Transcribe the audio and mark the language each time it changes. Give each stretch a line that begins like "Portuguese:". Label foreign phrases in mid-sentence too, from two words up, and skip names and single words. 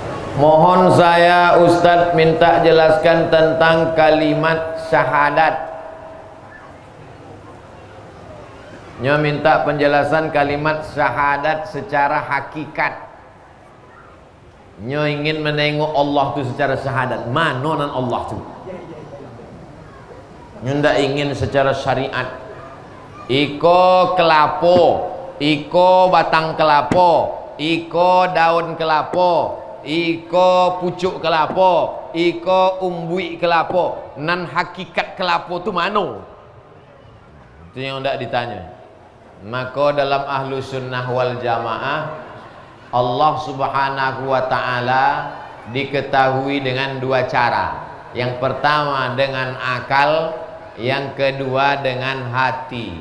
Indonesian: Mohon saya Ustadz minta jelaskan tentang kalimat syahadat. Nyo minta penjelasan kalimat syahadat secara hakikat. Nyo ingin menengok Allah itu secara syahadat. Mana nan Allah itu? Nyo ndak ingin secara syariat.
Minangkabau: Iko kelapo, iko batang kelapo, iko daun kelapo, iko pucuk kelapo, iko umbui kelapo. Nan hakikat kelapo itu mana? Itu yang ndak ditanya.
Indonesian: Maka dalam
Arabic: أهل السنة والجماعة,
Indonesian: Allah
Arabic: سبحانه وتعالى
Indonesian: diketahui dengan dua cara. Yang pertama dengan akal, yang kedua dengan hati.